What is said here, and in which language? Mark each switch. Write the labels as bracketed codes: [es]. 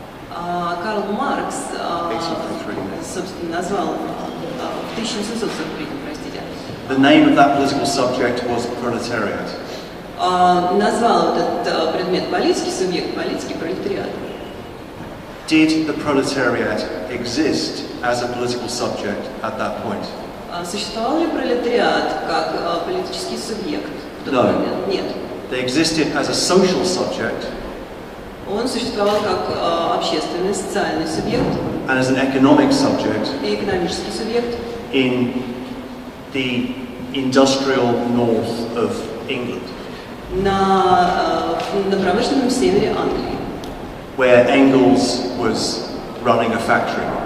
[ru] Карл Маркс, собственно, назвал в 1743, простите. [en] The name of that political subject was proletariat. [ru] Назвал этот предмет политики, субъект политики, пролетариат. [en] Did the proletariat exist as a political subject at that point? [ru] Существовал ли пролетариат как политический субъект? [en] No. [ru] Нет. [en] They existed as a social subject. [ru] Он существовал как общественный, социальный субъект. [en] And as an economic subject. [ru] И экономический субъект. [en] In the industrial north of England. [ru] На промышленном севере Англии. [en] Where Engels was running a factory.